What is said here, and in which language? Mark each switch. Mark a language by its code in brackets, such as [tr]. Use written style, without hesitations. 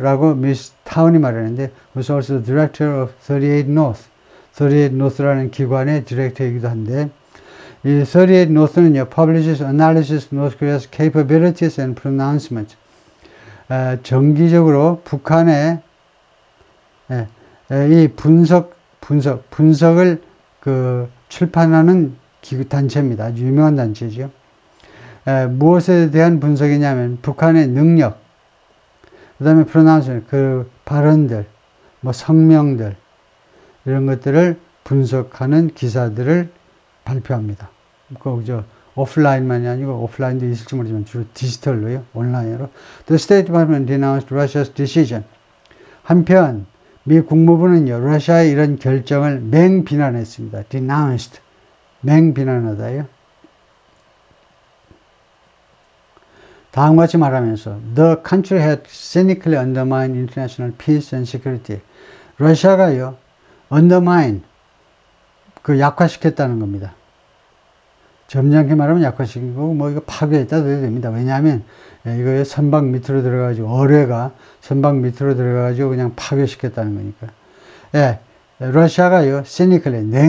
[ko] 라고 미스 타운이 말하는데 [en] was also the director of 38 North. [ko] 38 North라는 기관의 디렉터이기도 한데 이 38 North는요, [en] publishes analysis North Korea's capabilities and pronouncements. [ko] 정기적으로 북한의 이 분석을 그 출판하는 단체입니다. 아주 유명한 단체죠. 무엇에 대한 분석이냐면 북한의 능력, 그 다음에 프로나운스, 그 발언들, 뭐 성명들 이런 것들을 분석하는 기사들을 발표합니다. 그 오프라인만이 아니고 오프라인도 있을지 모르지만 주로 디지털로요, 온라인으로. [en] The State Department denounced Russia's decision. [ko] 한편 미 국무부는요, 러시아의 이런 결정을 맹비난했습니다. denounced, 맹비난하다요. 다음과 같이 말하면서 [en] The country had cynically undermined international peace and security. [ko] 러시아가요, undermine, 그 약화시켰다는 겁니다. 점잖게 말하면 약화시키고 뭐 이거 파괴했다도 해도 됩니다. 왜냐하면 이거 선박 밑으로 들어가가지고 어뢰가 선박 밑으로 들어가가지고 그냥 파괴시켰다는 거니까. 러시아가요, cynically,